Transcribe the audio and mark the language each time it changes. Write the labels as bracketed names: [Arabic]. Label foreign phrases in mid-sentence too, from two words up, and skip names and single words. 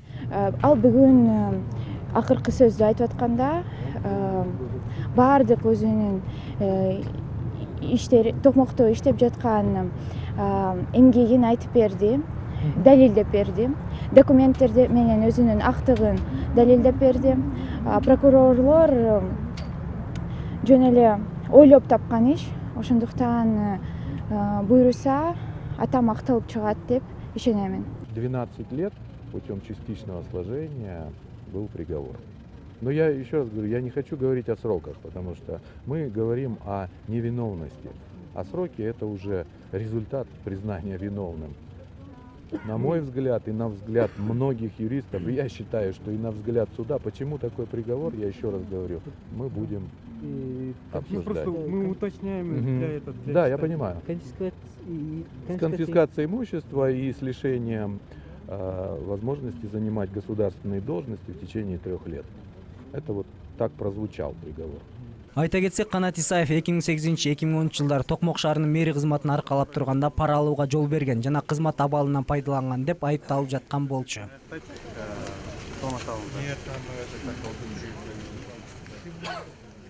[Kyrgyz] Ал бүгүн акыркы сөздү айтып атканда баардык өзүнүн иштери токмокто иштеп жаткан эмгегин айтып берди, далилдеп берди. Документтерди менен өзүнүн актыгын далилдеп берди. Прокурорлор жөн эле ойлоп тапкан иш. Ошондуктан буйруса атам акталып чыгат деп ишенемин. [Russian] 12 лет путем частичного сложения был приговор. Но я еще раз говорю, я не хочу говорить о сроках, потому что мы говорим о невиновности. А сроки — это уже результат признания виновным. На мой взгляд и на взгляд многих юристов, и я считаю, что и на взгляд суда, почему такой приговор, я еще раз говорю, мы будем обсуждать. Просто мы уточняем для этого. Да, я понимаю. С конфискацией имущества и с лишением возможности занимать государственные должности в течение 3 лет. Это вот так прозвучал приговор. [Kyrgyz] Айта кетсек, Канат Исаев 2008-2010 жылдары Токмок шаарынын мэри кызматын аркалап турганда пара алууга жол берген жана кызмат абалынан пайдаланган деп айыпталып жаткан болчу. [Russian] Нет,